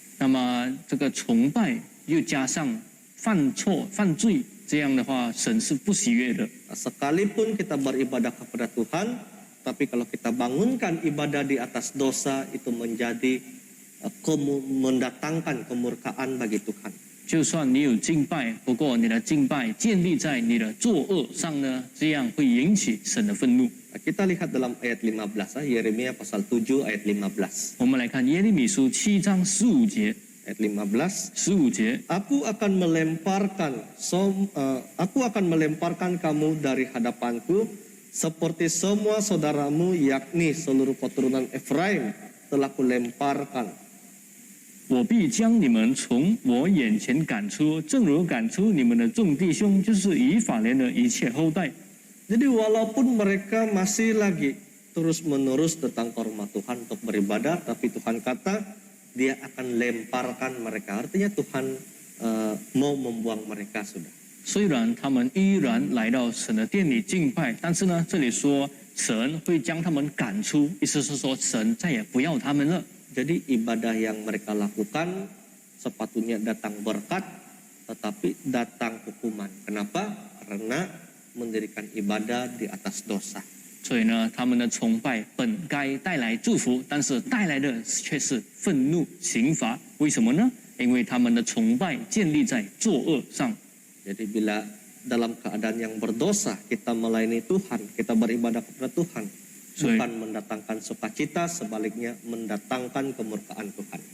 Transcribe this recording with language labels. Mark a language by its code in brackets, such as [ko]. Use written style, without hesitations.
[zh] 那么这个崇拜又加上犯错、犯罪，这样的话，神是不喜悦的。 [id] Sekalipun kita beribadah kepada Tuhan, tapi kalau kita bangunkan ibadah di atas dosa, itu menjadi mendatangkan kemurkaan bagi Tuhan. [zh] 就算你有敬拜，不过你的敬拜建立在你的作恶上呢，这样会引起神的愤怒。 [id] Kita lihat dalam ayat 15, Yeremia pasal 7 ayat 15. [zh] 我们来看耶利米书7章15节。 [id] Ayat 15. [zh] 15节， [id] Aku akan melemparkan kamu dari hadapanku seperti semua saudaramu, yakni seluruh keturunan Efraim telah kulemparkan. [zh] 我必将你们从我眼前赶出，正如赶出你们的众弟兄，就是以法莲的一切后代。 [id] Jadi walaupun mereka masih lagi terus-menerus datang ke rumah Tuhan untuk beribadah, tapi Tuhan kata dia akan lemparkan mereka. Artinya Tuhan mau membuang mereka sudah. [zh] 虽然他们依然来到神的殿里敬拜，但是呢，这里说神会将他们赶出，意思是说神再也不要他们了。 [id] Jadi ibadah yang mereka lakukan sepatutnya datang berkat, tetapi datang hukuman. Kenapa? Karena mendirikan ibadah di atas dosa. [zh] 所以呢，他们的崇拜本该带来祝福，但是带来的却是愤怒、刑罚。为什么呢？因为他们的崇拜建立在作恶上。 [id] Jadi bila dalam keadaan yang berdosa kita melayani Tuhan, kita beribadah kepada Tuhan, bukan mendatangkan sukacita, sebaliknya mendatangkan kemurkaan Tuhan.